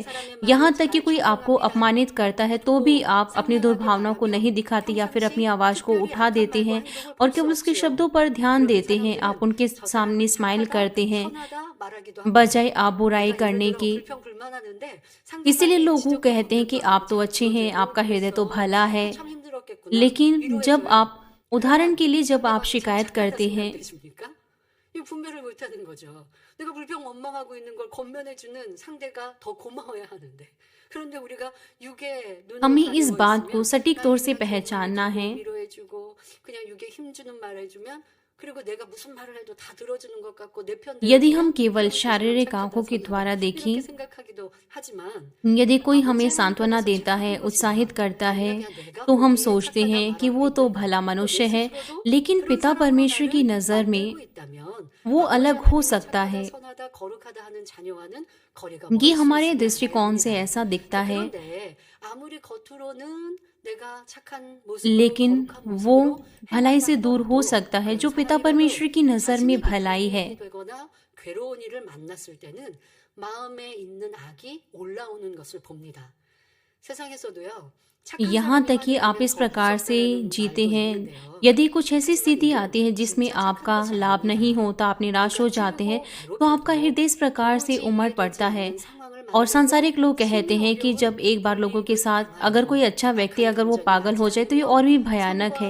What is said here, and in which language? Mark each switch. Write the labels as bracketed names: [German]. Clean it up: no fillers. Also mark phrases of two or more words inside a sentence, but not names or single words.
[Hindi] यहाँ तक कि कोई आपको अपमानित करता है तो भी आप अपनी दुर्भावनाओं को नहीं दिखाते या फिर अपनी आवाज को उठा देते हैं और केवल उसके शब्दों पर ध्यान देते हैं। आप उनके सामने स्माइल करते हैं बजाय आप बुराई करने की। इसीलिए लोग वो कहते हैं कि आप तो अच्छे हैं, आपका हृदय तो भला है। लेकिन जब आप, उदाहरण के लिए, जब आप शिकायत करते हैं, [Korean] 이 분별을 못하는 거죠. 내가 불평 원망하고 있는 걸 권면해주는 상대가 더 고마워야 하는데, 그런데 우리가 육의 눈으로 [Hindi] हमें इस [Korean] 가리고 [Hindi] बात को [Korean] 있으면 [Hindi] सटीक तौर से [Korean] 나에게 [Hindi] पहचानना है। [Korean] 위로해주고 그냥 육에 힘주는 말 해주면, 그리고 내가 무슨 말을 해도 다 들어주는 것 같고 내 편 [Hindi] यदि हम [Korean] 들어주면 [Hindi] केवल [Korean] 그런 [Hindi] शारीरिक [Korean] 착각하다 [Hindi] आंखों के द्वारा [Korean] 이렇게 [Hindi] देखें, [Korean] 생각하기도 하지만 [Hindi] यदि कोई हमें सांत्वना देता है, उत्साहित करता है, तो हम सोचते हैं कि वो तो भला मनुष्य है। लेकिन पिता परमेश्वर की नज़र में वो अलग हो सकता है। ये हमारे दृष्टिकोण से ऐसा दिखता है, लेकिन वो भलाई से दूर हो सकता है जो पिता परमेश्वर की नज़र में भलाई है। [Korean] 괴로운 일을 만났을 때는 마음에 있는 악이 올라오는 것을 봅니다. 세상에서도요. [Hindi] यहाँ तक कि आप इस प्रकार से जीते हैं, यदि कुछ ऐसी स्थिति आती है जिसमें आपका लाभ नहीं होता, आप निराश हो जाते हैं, तो आपका हृदय इस प्रकार से उमड़ पड़ता है। और सांसारिक लोग कहते हैं कि जब एक बार लोगों के साथ अगर कोई अच्छा व्यक्ति अगर वो पागल हो जाए तो ये और भी भयानक है।